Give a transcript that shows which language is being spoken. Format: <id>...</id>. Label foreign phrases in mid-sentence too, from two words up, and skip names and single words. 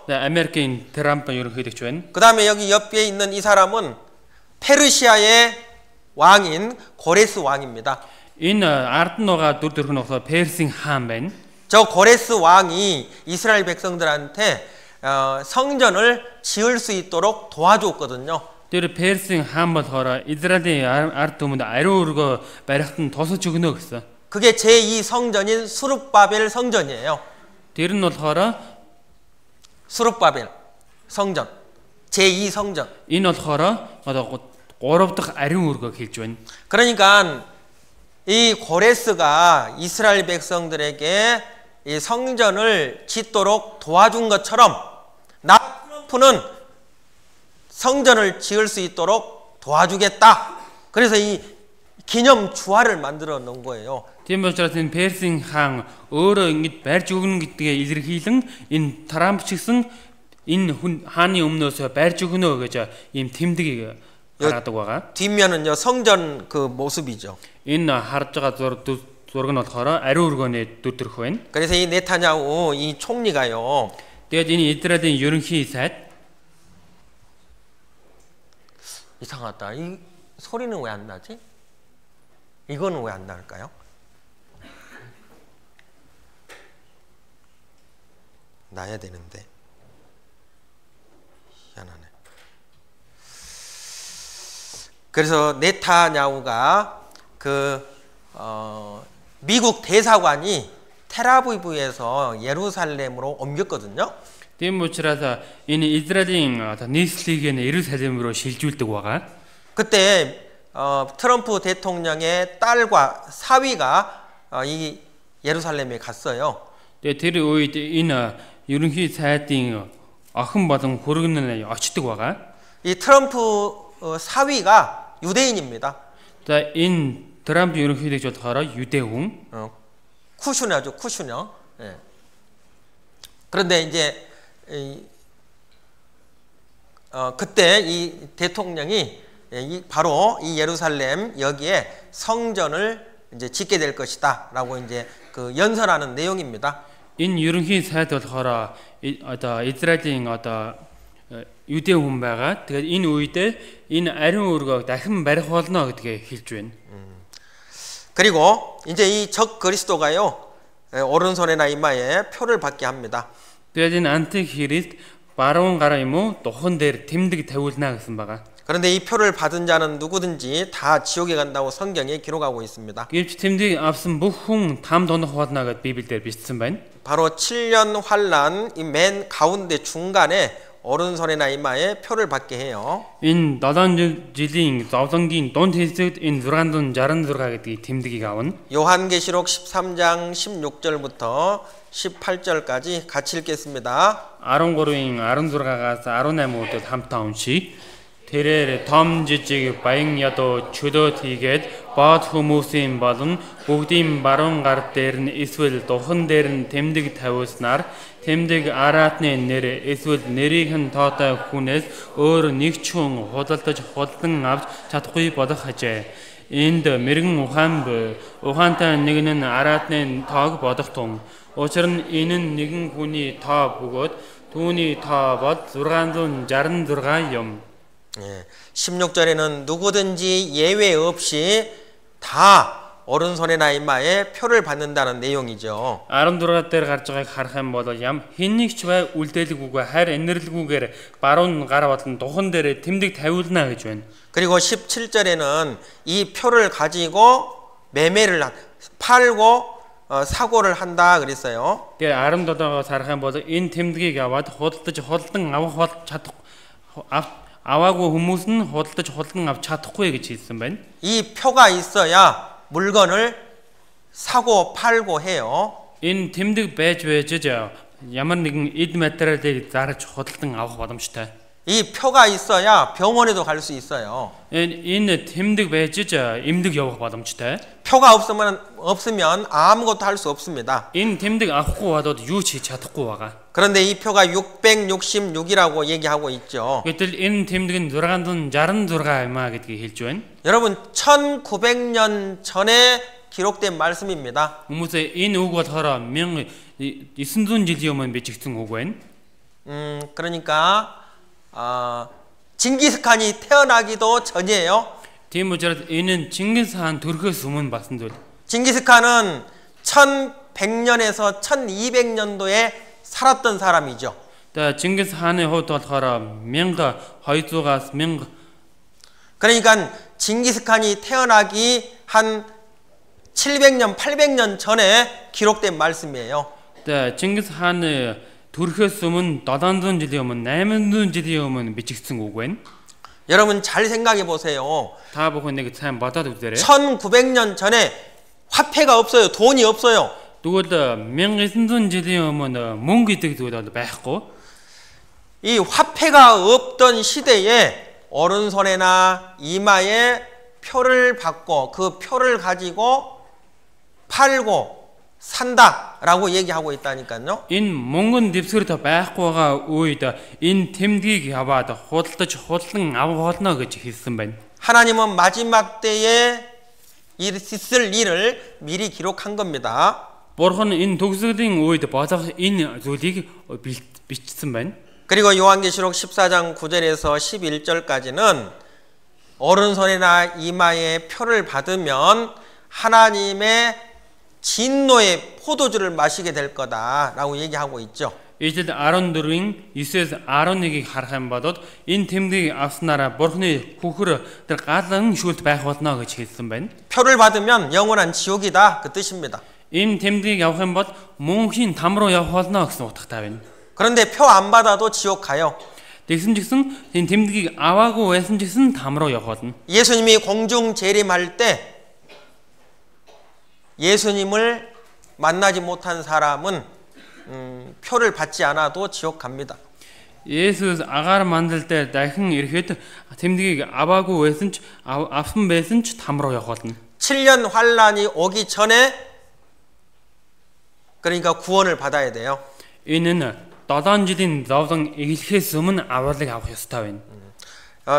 <mn>За Америкийн Трамп ерөнхийлөгч байна.</mn> <ko>그다음에 여기 옆에 있는 이 사람은 페르시아의 왕인 고레스 왕입니다.</ko> <mn>Энэ ард нь байгаа дүр төрх нь болохоор Персийн хаан байна.</mn> <ko>저 고레스 왕이 이스라엘 백성들한테 성전을 지을 수 있도록 도와줬거든요.</ko> <mn>Тэр Персийн хаан болохоор Израилийн ард түмэнд ариун өргөө барихт нь тусаж өгнө гэсэн.</mn> <ko>그게 제2 성전인 수룹바벨 성전이에요.</ko> <mn>Тэр нь болохоор</mn> <ko>수룹바벨 성전. 제2 성전.</ko> <mn>Энэ болохоор одоо 3 дахь ариун өргөөг хэлж байна.</mn> <ko>그러니까 이 고레스가 이스라엘 백성들에게 이 성전을 짓도록 도와준 것처럼 트럼프는 성전을 지을 수 있도록 도와주겠다. 그래서 이 기념 주화를 만들어 놓은 거예요.</ko> <mn>Тийм учраас энэ Персийн хаан өөрөө ингэж барьж өгнө гэдгээ илэрхийлэн энэ Трамп ч гэсэн энэ хааны өмнөөс барьж өгнө гэж ийм тэмдэг гаргадаг байгаа.</mn> <ko>뒷면은요 성전 그 모습이죠.</ko> <mn>Энэ харж байгаа зураг нь болохоор ариун өргөөний дүр төрх байна.</mn> <ko>그래서 이 네타냐후 이 총리가요.</ko> <mn>Тэгээд энэ Израилийн ерөнхий сайд</mn> <ko>이상하다. 이 소리는 왜 안 나지? 이거는 왜 안 나올까요? 나야 되는데. 희한하네. 그래서 네타냐후가 미국 대사관이 텔아비브에서 예루살렘으로 옮겼거든요.</ko> <mn>Тийм учраас энэ Израилийн нийслэлийг нь Иерусалим руу шилжүүлдэг байгаа.</mn> <ko>그때 트럼프 대통령의 딸과 사위가 이 예루살렘에 갔어요.</ko> <mn>Тэгээд тэр үед энэ ерөнхий сайдын охин болон хүргэн нь очдог байгаа.</mn> <ko>이 트럼프 사위가 유대인입니다.</ko> <mn>За энэ Трамп ерөнхийлөгч болохоор 유대 хүн.</mn> <ko>쿠슈너죠, 쿠슈너. 예. 그런데 이제 그때 이 대통령이 바로 이 예루살렘 여기에 성전을 이제 짓게 될 것이다라고 이제 그 연설하는 내용입니다.</ko> <mn>Энэ ерөнхий сайд болохоор одоо Израилийн одоо юудэ хүн байгаа. Тэгээд энэ үедээ энэ ариун өргөөг дахин барих болно гэдгээ хэлж байна.</mn> <ko>그리고 이제 이 적 그리스도가요 오른손에나 이마에 표를 받게 합니다.</ko> <mn>Тэгээд энэ антик Христ баруун гараа юм уу духан дээр тэмдэг тавиулна гэсэн байгаа.</mn> <ko>그런데 이 표를 받은 자는 누구든지 다 지옥에 간다고 성경에 기록하고 있습니다.</ko> <mn>Гэвч тэмдэг авсан бүх хүн там донох болно гэдээ Библиэлд бичсэн байна.</mn> <ko>바로 7년 환란 이 맨 가운데 중간에 오른손에나 이마에 표를 받게 해요.</ko> <mn>Энэ 7 жилийн зовлонгийн дунд хэсэгт энэ 666 гэдгийг тэмдгийг авна.</mn> <ko>요한계시록 13장 16절부터 18절까지 같이 읽겠습니다.</ko> <mn>13-ийн 16-аас 18-уудад хамтаа уншийе. Тэрээр том жижиг баян ядуу чөлөөт хийгээд бод хүмүүсийн болон бүгдийн баруун гар дээр нь эсвэл духан дээр нь тэмдэг тавиулснаар тэмдэг араатны нэр эсвэл нэрийнх нь тоотой хүнээс өөр нэг ч хүн худалдаж худалдан авч чадахгүй болох ажээ. Энд мэрэгэн ухаантай нэг нь араатны тоог бодох тун. Учир нь энэ нь нэгэн хүний тоо бөгөөд түүний тоо бол 666 юм.</mn> <ko>16절에는 누구든지 예외 없이 다 오른손에나 이마에 표를 받는다는 내용이죠.</ko> <mn>16 дээр гарч байгааг харах юм бол хэн нэг ч бай үлдээлгүйгээр хайр инэрлэгүйгээр баруун гар болон духан дээр тэмдэг тавиулна гэж байна.</mn> <ko>그리고 17절에는 이 표를 가지고 매매를 팔고 사고를 한다 그랬어요.</ko> <mn>Тэгээ 17-оос харах юм бол энэ тэмдгийг аваад худалдаж худалдан авах чадах аваагүй хүмүүс нь худалдаж худалдан авч чадахгүй гэж хэлсэн байна.</mn> <ko>이 표가 있어야 물건을 사고 팔고 해요.</ko> <mn>Энэ тэмдэг байж ямар нэгэн эд материалыг зарж худалдан авах боломжтой.</mn> <ko>이 표가 있어야 병원에도 갈 수 있어요.</ko> <mn>Энэ тэмдэг байж эмнэлэг явах боломжтой.</mn> <ko>표가 없으면 아무것도 할 수 없습니다.</ko> <mn>Энэ тэмдэг авахгүй бодоод юу ч хийж чадахгүй байгаа.</mn> <ko>그런데 이 표가 666이라고 얘기하고 있죠.</ko> <mn>гэтэл энэ тэмдэг нь 666 юм а гэдгийг хэлж байна.</mn> <ko>여러분 1900년 전에 기록된 말씀입니다.</ko> <mn>Хүмүүсээ энэ үг болохоор 1900 жилийн өмнө бичигдсэн үг байна.</mn> <ko>그러니까 징기스칸이 태어나기도 전이에요.</ko> <mn>Тийм учраас энэ нь Чингис хаан төрөхөөс өмнө басан зүйл.</mn> <ko>징기스칸은 1100년에서 1200년도에 살았던 사람이죠.</ko> <mn>Тэгээ Чингис хааны хувьд болохоор 1200-аас 1000</mn> <ko>그러니까 징기스칸이 태어나기 한 700년, 800년 전에 기록된 말씀이에요.</ko> <mn>Тэгээ Чингис хааны төрөхөөс өмнө 700 жилийн өмнө 800 жилийн өмнө бичигдсэн үг байна.</mn> <ko>여러분 잘 생각해 보세요.</ko> <mn>Та бүхэн нэг сайн бодоод үзээрэй.</mn> <ko>1900년 전에 화폐가 없어요. 돈이 없어요.</ko> <mn>Тэгвэл 1900 жилийн өмнө мөнгө гэдэг зүйл бол байхгүй.</mn> <ko>이 화폐가 없던 시대에 오른손에나 이마에 표를 받고 그 표를 가지고 팔고 산다라고 얘기하고 있다니까요.</ko> <mn>Энэ мөнгөн дэвсгэрт байхгүй байгаа үед энэ тэмдгийг аваад худалдаж худалдан авах болно гэж хэлсэн байна.</mn> <ko>하나님은 마지막 때에 있을 일을 미리 기록한 겁니다.</ko> <mn>Бурхан энэ төгсгөлийн үед болох энэ зүйлийг бичсэн байна.</mn> <ko>그리고 요한계시록 14장 9절에서 11절까지는 오른손이나 이마에 표를 받으면 하나님의 진노의 포도주를 마시게 될 거다라고 얘기하고 있죠.</ko> <mn>Ижилд 14-ийн 9-ээс 11-ийг харах юм бол энэ тэмдгийг авснараа Бурханы хүүхэр тэр галан шүлт байх болно гэж хэлсэн байна.</mn> <ko>표를 받으면 영원한 지옥이다 그 뜻입니다.</ko> <mn>Энэ тэмдгийг авах юм бол мөнхийн там руу явах болно гэсэн утгатай байна.</mn> <ko>그런데 표 안 받아도 지옥 가요.</ko> <mn>Тэгсэн ч гэсэн энэ тэмдгийг аваагүй байсан ч гэсэн там руу явах болно.</mn> <ko>예수님이 공중 재림할 때 예수님을 만나지 못한 사람은 표를 받지 않아도 지옥 갑니다.</ko> <mn>Есүс агаар мандал дээр дахин ирэхэд тэмдгийг аваагүй байсан ч авсан байсан ч там руу явах болно.</mn> <ko>7년 환란이 오기 전에 그러니까 구원을 받아야 돼요.</ko> <mn>Энэ нь 7 жилийн зовлон эхлэхээс өмнө авралыг авах ёстой байна.</mn>